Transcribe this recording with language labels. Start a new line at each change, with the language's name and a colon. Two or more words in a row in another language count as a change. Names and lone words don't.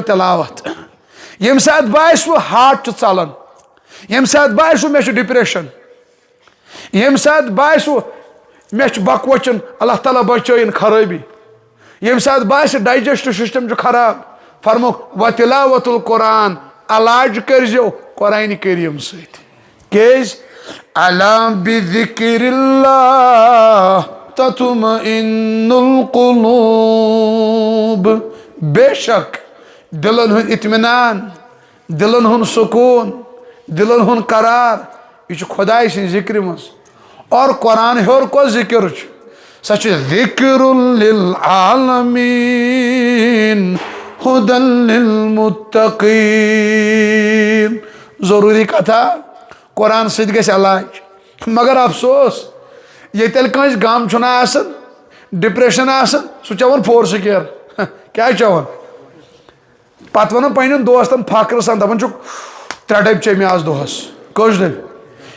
Kashmiri: تلاوت یم سات باسو ہارٹ چھ ژلان یم سات باسو مے چھ ڈپریشن یم سات باسو مے چھ بکوچن اللہ تعالیٰ بچٲیِن خرٲبی یم سات باس
English: digestive system
Kashmiri: چھ خراب فرمو و تلاوت القرآن علاج کرجو قرآن کریم سۭتۍ کیاز
Arabic: الا بذکر اللہ تطمئن القلوب
Kashmiri: بے شک دلن ہن اطمینان دلن ہن سکون دلن ہن قرار یہ خدای سن ذکر مز اور قرآن ہور کو ذکر سہ
Arabic: ذکر للعالمین ہدی للمتقین
Kashmiri: ضروری کتھا قرآن ست گژھِ علاج مگر افسوس ییٚتیٚلہِ کٲنٛسہِ غم چھُنہ آسان ڈپریشن آسان سُہ چٮ۪وان فور سکیر کیٛاہ چٮ۪وان پتہٕ ونان پننٮ۪ن دوستن فخر سان دپان چھُکھ 3 ڈبہٕ چے مےٚ آز دۄہس کٔژ ڈبہٕ